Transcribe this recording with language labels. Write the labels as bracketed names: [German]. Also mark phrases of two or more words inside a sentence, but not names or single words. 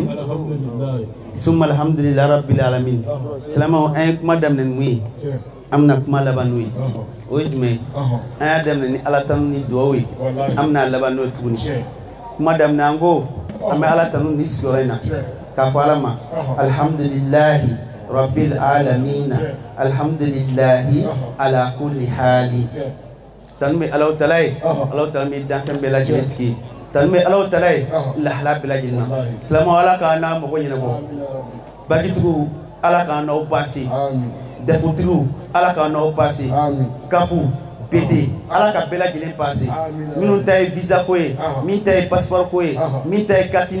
[Arabic] ثم الحمد لله رب العالمين. [Bambara] Selama an kuma daminɛ mun ye an bɛna kuma laban n'o ye o ye jumɛn ye an y'a daminɛ ni Ala tanu ni duwawu ye an bɛna laban n'o ye tuguni kuma daminɛ an ko an bɛ Ala tanu ni sigiyɔrɔ in na k'a fɔ Ala ma [Arabic] الحمد لله رب العالمين الحمد لله على كل حال [Bambara] tanu bɛ Alahu Taala ye Alahu Taala bɛ danfɛn bɛɛ lajɛlen tigi ye tanu bɛ Alahu Taala ye lahala bɛɛ lajɛlen na silamɛw Ala k'an n'a mago ɲɛnabɔ bagitigiw Ala k'an n'aw baasi defutigiw Ala k'an n'aw baasi kapu BD Ala ka bɛɛ lajɛlen paase minnu ta ye visa ko ye min ta ye passeport ko ye min ta ye carte